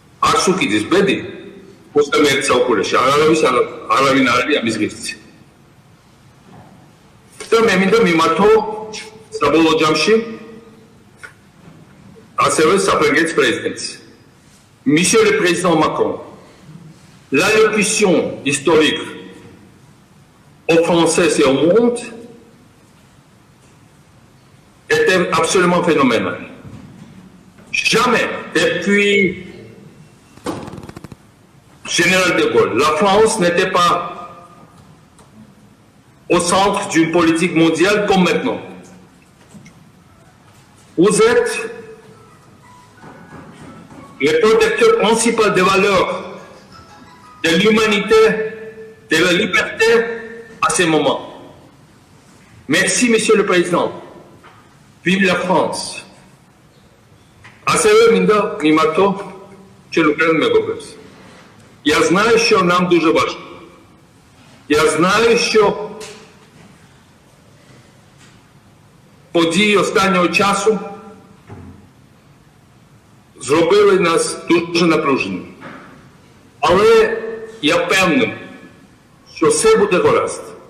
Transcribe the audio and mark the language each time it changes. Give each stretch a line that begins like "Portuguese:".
Georgian: არსუკიძის ბედი 21 საუკუნეში არავინ არ არის ამის ღირსი. და მე მინდა მიმართო საბოლოო ჯამში ასევე საფრანგეთის პრეზიდენტს.
French: Monsieur le Président Macron, l'allocution historique aux Français et au monde était absolument phénoménale. Jamais depuis Général de Gaulle, la France n'était pas au centre d'une politique mondiale comme maintenant. Vous êtes le protecteur principal des valeurs de l'humanité, de la liberté à ce moment. Merci, Monsieur le Président. Vive la France.
Georgian: ასევე მინდა მიმართო ჩვენ უკრაინის მეგობრებს.
Russian: Я знаю, что
Ukrainian: нам дуже важно. Я знаю, що події останнього часу зробили нас дуже напруженими. Але я впевнений, що все буде гаразд.